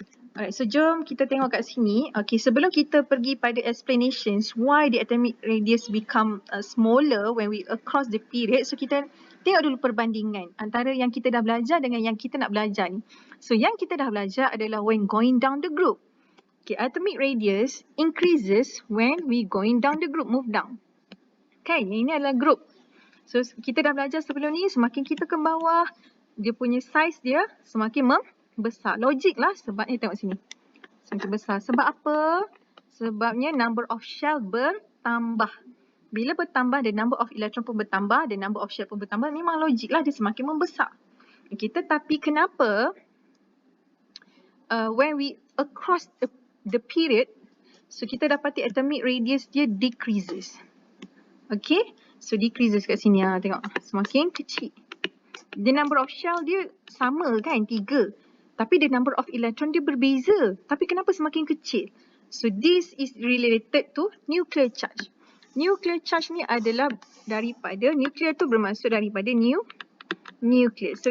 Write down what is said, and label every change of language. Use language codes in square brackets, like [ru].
[en] Alright, so [ms] jom kita tengok kat sini. [en] Okay, [ms] sebelum kita pergi pada [en] explanations why the atomic radius become smaller when we across the period. [ms] So kita tengok dulu perbandingan antara yang kita dah belajar dengan yang kita nak belajar ni. [en] So [ms] yang kita dah belajar adalah [en] when going down the group. Okay, atomic radius increases when we going down the group, move down. [ms] Kan, ini adalah group. So kita dah belajar sebelum ni, semakin kita ke bawah, dia punya size dia semakin besar. Logik lah sebabnya tengok sini. Semakin besar. Sebab apa? Sebabnya number of shell bertambah. Bila bertambah, [en] the number of electron pun bertambah, the number of shell pun bertambah. [ms] Memang logik lah dia semakin membesar. Okay, tetapi kenapa [en] when we across the period, [ms] so kita dapati atomic radius dia decreases. Okay, so decreases kat sini. Tengok, semakin kecil. [en] The number of shell [ms] dia sama kan, [en] 3. [ms] Tapi [en] the number of electron [ms] dia berbeza. Tapi kenapa semakin kecil? [en] So this is related to nuclear charge. [ms] Nuclear charge ni adalah daripada, nuclear tu bermaksud daripada nucleus.